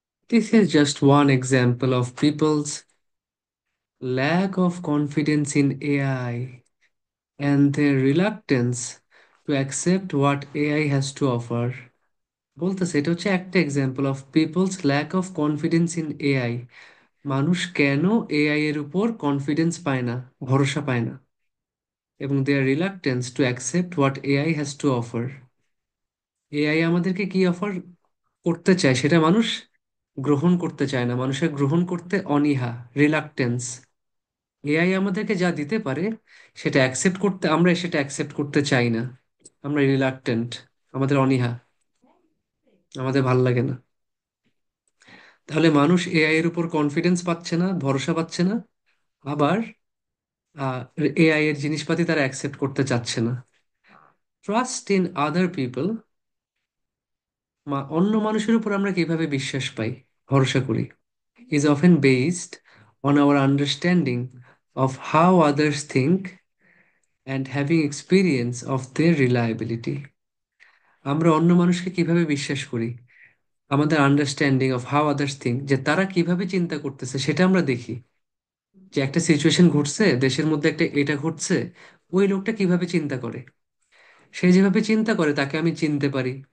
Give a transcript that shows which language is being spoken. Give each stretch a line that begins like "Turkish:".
English: This is just one example of people's lack of confidence in AI and their reluctance to accept what AI has to offer.
Bangla: বলতেছে এটা হচ্ছে একটা
English: Example of people's lack of confidence in AI.
Bangla: মানুষ কেন AI এর উপর confidence পায় না, ভরসা পায় না, এবং
English: Their reluctance to accept what AI has to offer.
Bangla: AI আমাদেরকে কি অফার করতে চায় সেটা মানুষ গ্রহণ করতে চায় না, মানুষের গ্রহণ করতে অনীহা, রিলাক্টেন্স। এআই আমাদেরকে যা দিতে পারে সেটা অ্যাকসেপ্ট করতে, আমরা সেটা অ্যাকসেপ্ট করতে চাই না, আমরা রিলাক্টেন্ট, আমাদের অনীহা, আমাদের ভাল লাগে না। তাহলে মানুষ এআই এর উপর কনফিডেন্স পাচ্ছে না, ভরসা পাচ্ছে না, আবার এআই এর জিনিসপাতি তারা অ্যাকসেপ্ট করতে চাচ্ছে না।
English: trust in other people,
Bangla: অন্য মানুষের উপর আমরা কিভাবে বিশ্বাস পাই, ভরসা করি,
English: is often based on our understanding of how others think and having experience of their reliability.
Bangla: আমরা অন্য মানুষকে কিভাবে বিশ্বাস করি, আমাদের
English: understanding of how others think,
Bangla: যে তারা কিভাবে চিন্তা করতেছে সেটা আমরা দেখি। যে একটা সিচুয়েশন ঘটছে, দেশের মধ্যে একটা এটা ঘটছে, ওই লোকটা কিভাবে চিন্তা করে, সে যেভাবে চিন্তা করে তাকে আমি চিনতে পারি।